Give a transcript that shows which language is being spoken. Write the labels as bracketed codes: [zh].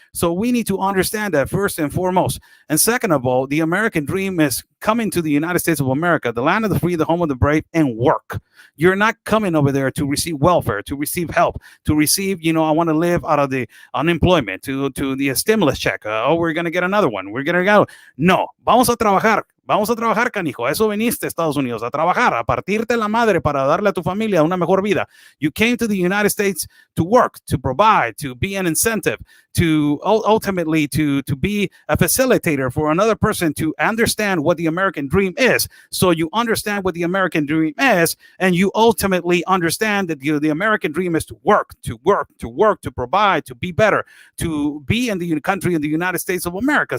[en] So we need to understand that first and foremost. And second of all, the American dream is coming to the United States of America, the land of the free, the home of the brave, and work. You're not coming over there to receive welfare, to receive help, to receive, I want to live out of the unemployment, to the stimulus check. We're going to get another one. We're going to go. [es] No, vamos a trabajar. Vamos a trabajar, canijo. Eso viniste a Estados Unidos, a trabajar, a partirte la madre para darle a tu familia una mejor vida. [en] You came to the United States to work, to provide, to be an incentive, to ultimately to be a facilitator for another person to understand what the American dream is. So you understand what the American dream is, and you ultimately understand that the American dream is to work, to provide, to be better, to be in the country in the United States of America.